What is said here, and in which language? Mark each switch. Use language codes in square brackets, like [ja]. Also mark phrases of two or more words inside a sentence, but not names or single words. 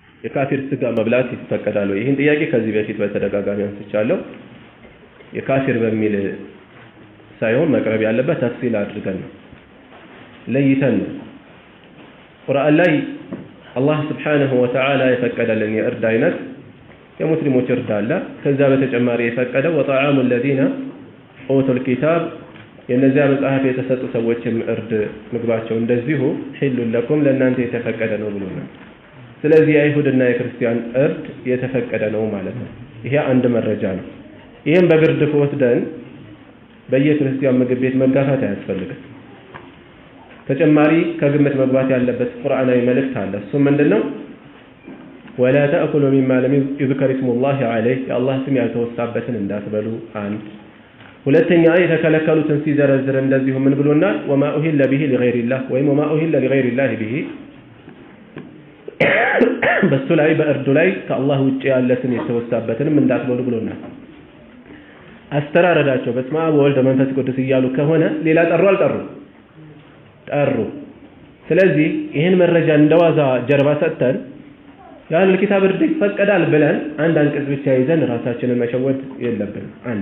[am] የካፊር ስጋ መብላት ይፈቀዳል ወይ? ይህን ጥያቄ ከዚህ በፊት በተደጋጋሚ አንስቻለሁ። የካፊር በሚል ሳይሆን መቅረብ ያለበት ተፍሲል አድርገን ነው ለይተን ነው። ቁርአን ላይ አላህ [ar] سبحانه وتعالى [am] የፈቀደልን የእርድ አይነት የሙስሊሞች እርድ አለ። ከዛ በተጨማሪ የፈቀደው [ar] وطعام الذين اوتوا الكتاب [am] የነዚያ መጽሐፍ የተሰጡ ሰዎችም እርድ ምግባቸው እንደዚሁ [ar] حل لكم [am] ለእናንተ የተፈቀደ ነው ብሎናል። ስለዚህ የአይሁድና የክርስቲያን እርድ የተፈቀደ ነው ማለት ነው። ይሄ አንድ መረጃ ነው። ይሄን በግርድፍ ወስደን በየክርስቲያን ምግብ ቤት መጋፋት አያስፈልግም። ተጨማሪ ከግምት መግባት ያለበት ቁርአናዊ መልእክት አለ። እሱ ምንድነው? [ar] ولا تأكلوا مما لم يذكر اسم الله عليه [am] የአላህ ስም ያልተወሳበትን እንዳትበሉ። አንድ ሁለተኛ የተከለከሉትን ሲዘረዝር እንደዚሁ ምን ብሎናል? [ar] وما أهل به لغير الله [am] ወይም [ar] وما أهل لغير الله به [am] በሱ ላይ በእርዱ ላይ ከአላህ ውጪ ያለትን የተወሳበትንም እንዳትበሉ ብሎናል። አስተራረዳቸው [gez] በስመ አብ ወወልድ ወመንፈስ ቅዱስ [am] እያሉ ከሆነ ሌላ ጠሩ አልጠሩ? ጠሩ። ስለዚህ ይህን መረጃ እንደዋዛ ጀርባ ሰጥተን ያለ ኪታብ እርድ ይፈቀዳል ብለን አንድ አንቀጽ ብቻ ይዘን ራሳችንን መሸወድ የለብንም። አንድ